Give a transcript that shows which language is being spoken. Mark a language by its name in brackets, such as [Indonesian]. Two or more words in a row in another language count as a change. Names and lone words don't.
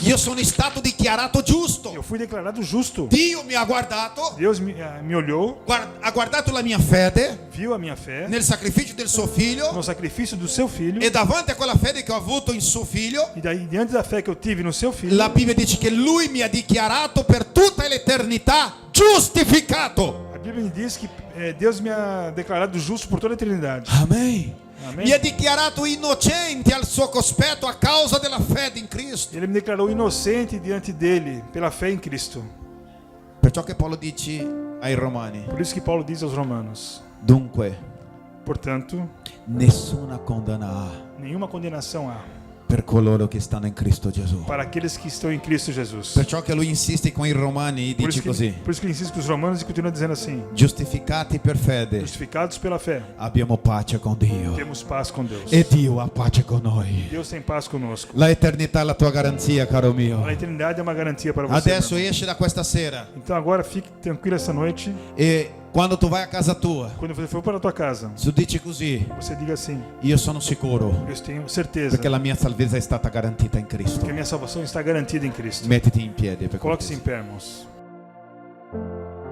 [Italian] Io sono stato dichiarato giusto. [Portuguese] Eu fui declarado justo. [Italian] Dio mi ha guardato, [Portuguese] Deus me olhou, [Italian] ha guardato la mia fede [Portuguese] viu a minha fé [Italian] nel sacrificio del suo figlio, [Portuguese] no sacrifício do seu filho. [Italian] e davanti a quella fede che ho avuto in suo figlio, [Portuguese] E daí, diante da fé que eu tive no seu filho, [Italian] la Bibbia dice che lui mi ha dichiarato per tutta l'eternità giustificato. [Portuguese] a Bíblia me diz que Deus me ha declarado justo por toda a eternidade. [Italian] Amen. [Portuguese] Amém? [Italian] Mi ha dichiarato innocente al suo cospetto a causa della fede in Cristo. [Portuguese] Ele me declarou inocente diante dele pela fé em Cristo. [Italian] Perciò che Paolo dice ai Romani: [Portuguese] Por isso que Paulo diz aos Romanos: [Italian] dunque, [Portuguese] portanto, [Italian] nessuna condanna ha [Portuguese] nenhuma condenação há [Italian] per coloro che stanno in Cristo Gesù. [Portuguese] para aqueles que estão em Cristo Jesus. [Italian] Perciò che lui insiste con i Romani e [Portuguese] Por [Italian] dice [Portuguese] isso, [Italian] così: [Portuguese] por isso que ele insiste com os Romanos e continua dizendo assim: [Italian] giustificati per fede [Portuguese] justificados pela fé, [Italian] abbiamo pace con Dio [Portuguese] temos paz com Deus. [Italian] e Dio ha pace con noi. [Portuguese] Deus tem paz conosco. [Italian] La eternità è la tua garanzia, caro mio. [Portuguese] A eternidade é uma garantia para você. [Italian] Adesso [Portuguese] meu irmão. [Italian] esci da questa sera [Portuguese] Então agora fique tranquilo essa noite. [Italian] e quando tu vai a casa tua, [Portuguese] Quando você for para a tua casa, [Italian] tu dici così: [Portuguese] você diga assim: [Italian] io sono sicuro [Portuguese] eu tenho certeza [Italian] perché la mia salvezza è stata garantita in Cristo. [Portuguese] que a minha salvação está garantida em Cristo. [Italian] Mettiti in piedi per [Portuguese] Coloque-se em [Italian] cortesia. [Portuguese] pé, irmãos.